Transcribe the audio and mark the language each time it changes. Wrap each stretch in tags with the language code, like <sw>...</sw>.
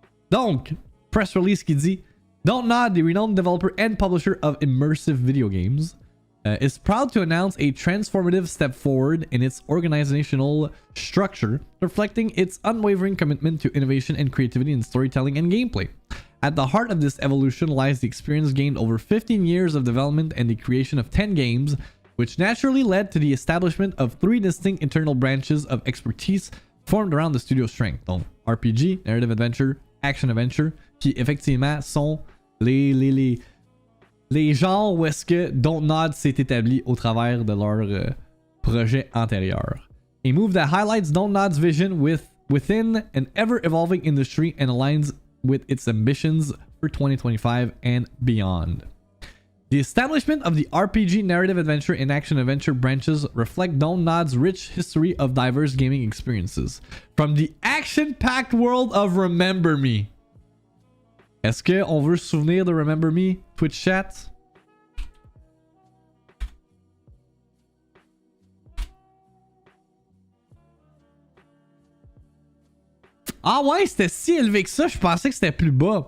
<fr>Donc, press release qui dit</fr> <en>Dontnod, the renowned developer and publisher of immersive video games, is proud to announce a transformative step forward in its organizational structure, reflecting its unwavering commitment to innovation and creativity in storytelling and gameplay. At the heart of this evolution lies the experience gained over 15 years of development and the creation of 10 games, which naturally led to the establishment of 3 distinct internal branches of expertise formed around the studio's strength.</en> <fr>Donc, RPG, Narrative Adventure, Action Adventure, qui effectivement sont les genres où est-ce que Dontnod s'est établi au travers de leur projet antérieur.</fr> <en>A move that highlights Dontnod's vision within an ever-evolving industry and aligns with its ambitions for 2025 and beyond. The establishment of the RPG, Narrative Adventure, and Action Adventure branches reflect Dontnod's rich history of diverse gaming experiences. From the action-packed world of Remember Me.</en> <fr>Est-ce qu'on veut se souvenir de Remember Me, Twitch chat? Ah ouais, c'était si élevé que ça, je pensais que c'était plus bas.</fr>